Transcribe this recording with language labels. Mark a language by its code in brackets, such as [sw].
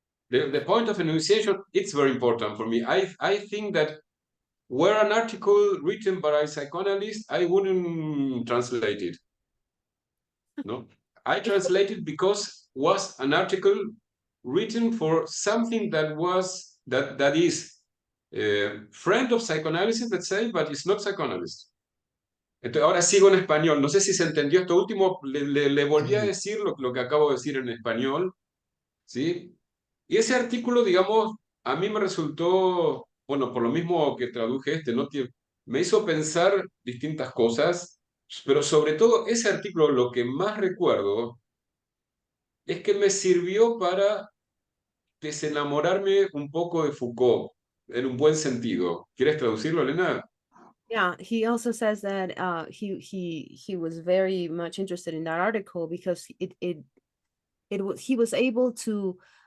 [en] The point of enunciation, it's very important for me. I think that were an article written by a psychoanalyst, I wouldn't translate it. No, I translated because was an article written for something that is friend of psychoanalysis, let's say, but it's not psychoanalyst. [es] Entonces, ahora sigo en español. No sé si se entendió esto último. Le volví a decir lo que acabo de decir en español, ¿sí? Y ese artículo, digamos, a mí me resultó, bueno, por lo mismo que traduje ¿no? Me hizo pensar distintas cosas, pero sobre todo ese artículo, lo que más recuerdo es que me sirvió para desenamorarme un poco de Foucault, en un buen sentido. ¿Quieres traducirlo, Elena? [en] Yeah, he also says that he was very much interested in that article because he was able to